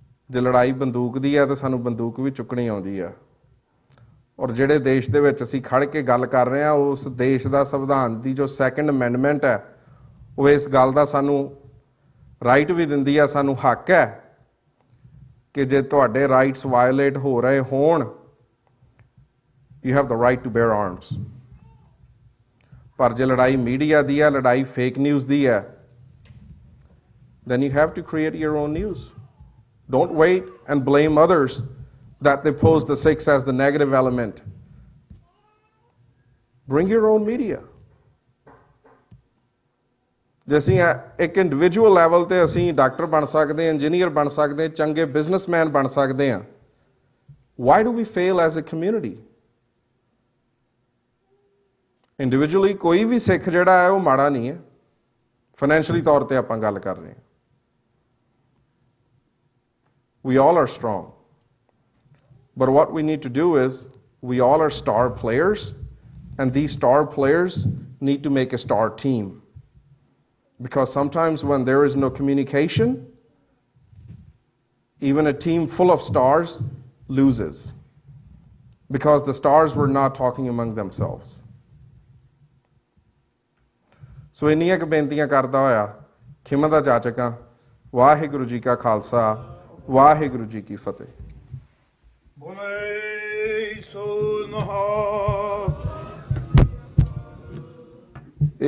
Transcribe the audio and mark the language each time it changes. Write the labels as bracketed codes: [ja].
[pa] ਜੇ ਲੜਾਈ ਬੰਦੂਕ ਦੀ ਹੈ ਤਾਂ ਸਾਨੂੰ ਬੰਦੂਕ ਵੀ ਚੁੱਕਣੀ ਆਉਂਦੀ ਆ। ਔਰ ਜਿਹੜੇ ਦੇਸ਼ ਦੇ ਵਿੱਚ ਅਸੀਂ ਖੜ ਕੇ ਗੱਲ ਕਰ ਰਹੇ ਹਾਂ, ਉਸ ਦੇਸ਼ ਦਾ ਸੰਵਿਧਾਨ ਦੀ ਜੋ ਸੈਕੰਡ ਅਮੈਂਡਮੈਂਟ ਹੈ, ਉਹ ਇਸ ਗੱਲ ਦਾ ਸਾਨੂੰ ਰਾਈਟ ਵੀ ਦਿੰਦੀ ਆ, ਸਾਨੂੰ ਹੱਕ ਹੈ ਕਿ ਜੇ ਤੁਹਾਡੇ ਰਾਈਟਸ ਵਾਇਓਲੇਟ ਹੋ ਰਹੇ ਹੋਣ, [en] You have the right to bear arms. [pa] ਪਰ ਜੇ ਲੜਾਈ ਮੀਡੀਆ ਦੀ ਹੈ, ਲੜਾਈ ਫੇਕ ਨਿਊਜ਼ ਦੀ ਹੈ, [en] then you have to create your own news. Don't wait and blame others that they pose the Sikhs as the negative element. Bring your own media. [pa] ਜੇ ਅਸੀਂ ਇੱਕ individual level 'ਤੇ ਅਸੀਂ doctor ਬਣ ਸਕਦੇ ਹਾਂ, engineer ਬਣ ਸਕਦੇ ਹਾਂ, ਚੰਗੇ ਬਿਜ਼ਨਸਮੈਨ ਬਣ ਸਕਦੇ ਹਾਂ, [en] why do we fail as a community? [pa] Individually ਕੋਈ ਵੀ ਸਿੱਖ ਜਿਹੜਾ ਹੈ ਉਹ ਮਾੜਾ ਨਹੀਂ ਹੈ। ਫਾਈਨੈਂਸ਼ੀਅਲੀ ਤੌਰ 'ਤੇ ਆਪਾਂ ਗੱਲ ਕਰ ਰਹੇ ਹਾਂ, [en] we all are strong. But what we need to do is, we all are star players, and these star players need to make a star team. Because sometimes when there is no communication, even a team full of stars loses. Because the stars were not talking among themselves. [pa] So ਇੰਨੀਆਂ ਕੁ ਬੇਨਤੀਆਂ ਕਰਦਾ ਹੋਇਆ ਖਿਮਾ ਦਾ ਜਾਚਕਾਂ, ਵਾਹਿਗੁਰੂ ਜੀ ਕਾ ਖਾਲਸਾ, ਵਾਹਿਗੁਰੂ ਜੀ ਕੀ ਫਤਿਹ। ਬੋਲੇ ਸੋ ਨਿਹਾਲ।